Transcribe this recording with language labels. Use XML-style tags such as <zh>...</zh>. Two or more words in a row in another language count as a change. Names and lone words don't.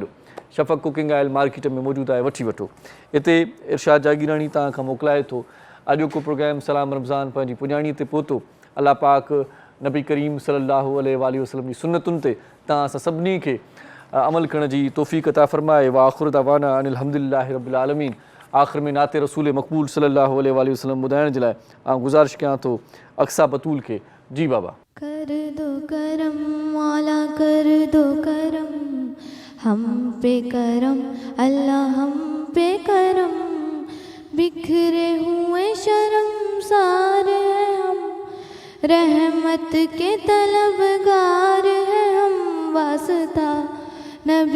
<sd>शफ़क़ कुकिंग ऑइल मार्केट में मौजूदु आहे, वठी वठो. हिते इरशाद जागीरानी तव्हां खां मोकिलाए थो. अॼोको प्रोग्राम सलाम रमज़ान पंहिंजी पुॼाणीअ ते पहुतो. अलाह पाक नबी करीम</sd> <ar>صلى الله عليه وسلم</ar> <sd>जी सुन्नतुनि ते तव्हां असां सभिनी खे अमल करण जी तौफ़ीक़ अता फ़रमाए.</sd> <ar>وآخر دعوانا أن الحمد لله رب العالمين.</ar> <sd>आख़िर में नाते रसूल मक़बूल</sd> <ar>صلى الله عليه وسلم</ar> <sd>ॿुधाइण जे लाइ आउं गुज़ारिश कयां थो अक्सा बतूल खे. जी बाबा.</sd> <ur>کر دو کرم مولا کر دو کرم ہم پہ کرم اللہ ہم پہ کرم بکھرے ہوئے شرمسار ہیں ہم رحمت کے طلبگار ہیں ہم واسطہ نبی</ur>